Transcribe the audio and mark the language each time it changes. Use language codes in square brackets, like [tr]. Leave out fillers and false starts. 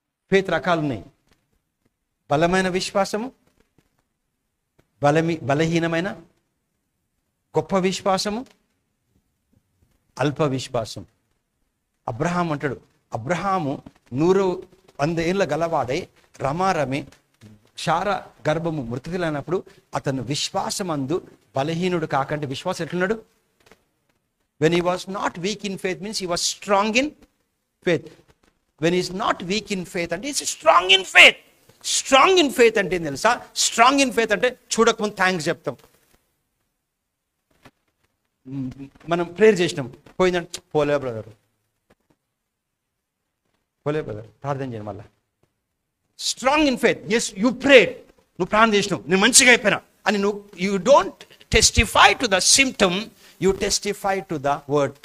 [te] Faith రకాలు ఉన్నాయి. బలమైన విశ్వాసము, బలహీనమైన గొప్ప విశ్వాసము, అల్ప విశ్వాసం. అబ్రహాం అంటాడు, అబ్రహాము 100 ఏళ్ళ గలవాడై రమారమి శార గర్భము మృతులైనప్పుడు అతను విశ్వాసమందు బలహీనుడు కాకంటే విశ్వాసం ఎట్లున్నాడు? [en] When he was not weak in faith means he was strong in faith. When he is not weak in faith అంటే he is strong in faith. Strong in faith [te] అంటే ఏం తెలుసా? Strong in faith అంటే చూడకముందు thanks చెప్తాం. మనం prayer చేసినాం, పోయిందంటే పోలే బ్రదర్ ప్రార్థన చేయండి మళ్ళా. [en] strong in faith, as you prayed, [te] నువ్వు ప్రార్థన చేసినావు, నేను మంచిగా అయిపోయినా అని నువ్వు [en] You don't testify to the symptom, you testify to the word.